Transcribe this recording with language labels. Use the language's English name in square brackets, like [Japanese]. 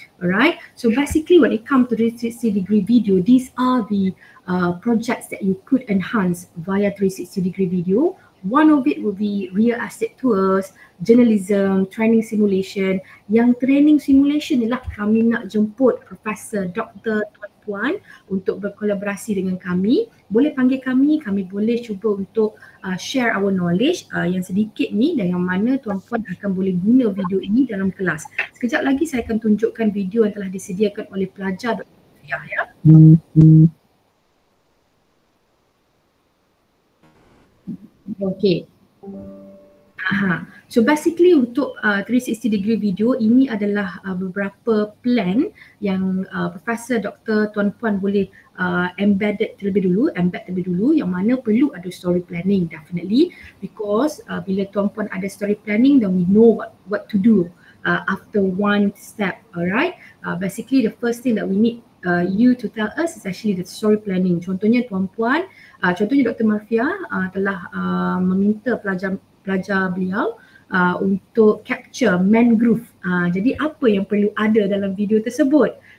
[English] Alright, so basically when it comes to 360-degree video, these are the projects that you could enhance via 360-degree video. One of it will be real estate tours, journalism, training simulation. [Malay] Yang training simulation ni lah kami nak jemput Profesor Dr. Tuan Puan untuk berkolaborasi dengan kami. Boleh panggil kami boleh cuba untuk [English] share our knowledge [Malay] yang sedikit ni, dan yang mana Tuan Puan akan boleh guna video ini dalam kelas. Sekejap lagi saya akan tunjukkan video yang telah disediakan oleh pelajar Dr. Marfiah ya. [English] Okay. So basically [Malay] untuk 360-degree video ini adalah beberapa plan yang Profesor Dr. Tuan Puan boleh embed terlebih dulu, yang mana perlu ada story planning [English] definitely, because [Malay] bila Tuan Puan ada story planning, [English] then we know what to do after one step. Alright, basically the first thing that we need you to tell us is actually the story planning. [Malay] Contohnya Tuan Puan, contohnya Dr. Marfiah telah meminta pelajar beliau untuk capture mangrove. Jadi apa yang perlu ada dalam video tersebut?